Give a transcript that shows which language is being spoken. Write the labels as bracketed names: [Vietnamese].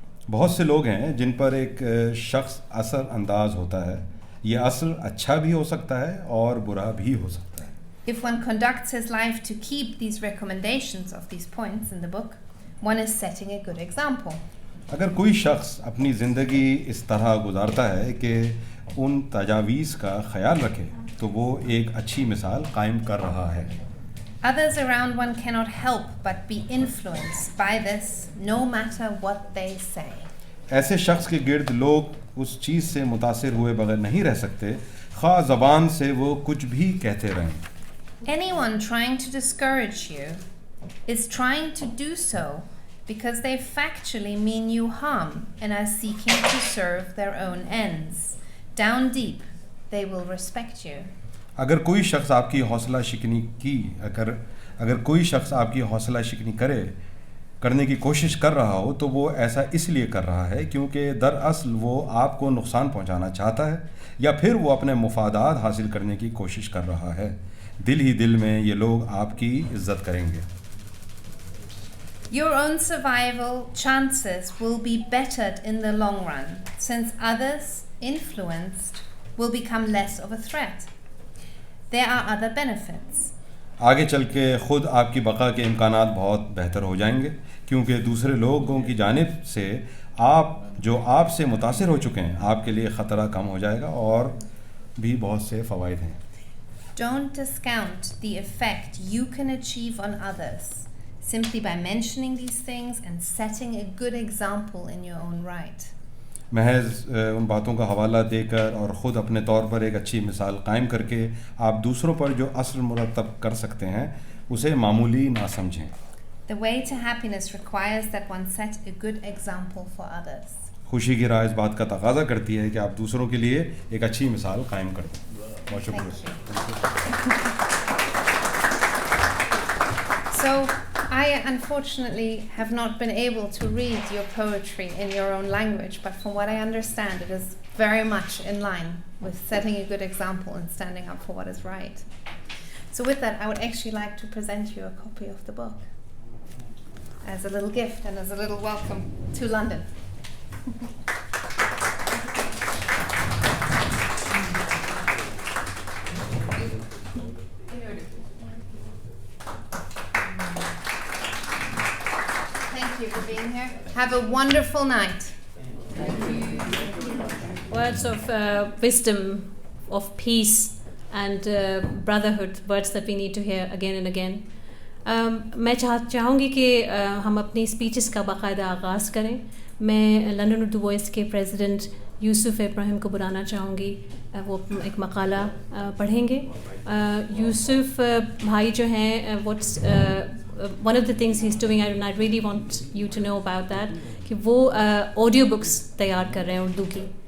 [Urdu] بہت سے لوگ ہیں جن پر ایک شخص اثر انداز ہوتا ہے. یہ اثر اچھا بھی ہو سکتا ہے اور برا بھی ہو سکتا ہے. [English] If one conducts his life to keep these recommendations of these points in the book, one is setting a good example. [Urdu] اگر کوئی شخص اپنی زندگی اس طرح گزارتا ہے کہ ان تجاویز کا خیال رکھے تو وہ ایک اچھی مثال قائم کر رہا ہے. [English] Others around one cannot help but be influenced by this, no matter what they say. [Urdu] ایسے شخص کے گرد لوگ اس چیز سے متاثر ہوئے بغیر نہیں رہ سکتے خواہ زبان سے وہ کچھ بھی کہتے رہیں. [English] Anyone trying to discourage you is trying to do so because they factually mean you harm and are seeking to serve their own ends. Down deep, they will respect you. [Urdu] اگر کوئی شخص آپ کی حوصلہ شکنی اگر کوئی شخص آپ کی حوصلہ شکنی کرنے کی کوشش کر رہا ہو تو وہ ایسا اس لیے کر رہا ہے کیونکہ دراصل وہ آپ کو نقصان پہنچانا چاہتا ہے یا پھر وہ اپنے مفادات حاصل کرنے کی کوشش کر رہا ہے. دل ہی دل میں یہ لوگ آپ کی عزت کریں گے. [English] Your own survival chances will be bettered in the long run, since others influenced will become less of a threat. There are other benefits. [Urdu] آگے چل کے خود آپ کی بقا کے امکانات بہت بہتر ہو جائیں گے کیونکہ دوسرے لوگوں کی جانب سے آپ سے متاثر ہو چکے ہیں آپ کے لیے خطرہ کم ہو جائے گا اور بھی بہت سے فوائد ہیں. [English] Don't discount the effect you can achieve on others simply by mentioning these things and setting a good example in your own right. [Urdu] محض ان باتوں کا حوالہ دے کر اور خود اپنے طور پر ایک اچھی مثال قائم کر کے آپ دوسروں پر جو اثر مرتب کر سکتے ہیں اسے معمولی نہ سمجھیں. [English] The way to happiness requires that one set a good example for others. [Urdu] خوشی کی راہ اس بات کا تقاضا کرتی ہے کہ آپ دوسروں کے لیے ایک اچھی مثال قائم کر دیں. بہت شکریہ. [English] So, I unfortunately have not been able to read your poetry in your own language, but from what I understand, it is very much in line with setting a good example and standing up for what is right. So with that, I would actually like to present you a copy of the book as a little gift and as a little welcome to London. Thank you for being here. Have a wonderful night. Words of wisdom, of peace and brotherhood, words that we need to hear again and again. [Urdu] میں چاہوں گی کہ ہم اپنی speeches کا باقاعدہ آغاز کریں. میں لنڈن اردو وائس کے پریزیڈنٹ یوسف ابراہیم کو بلانا چاہوں گی. وہ ایک مقالہ پڑھیں گے. یوسف بھائی جو ہیں what's one of the things he's doing, and I really want you to know about that, کہ وہ آڈیو بکس تیار کر رہے ہیں اردو کی.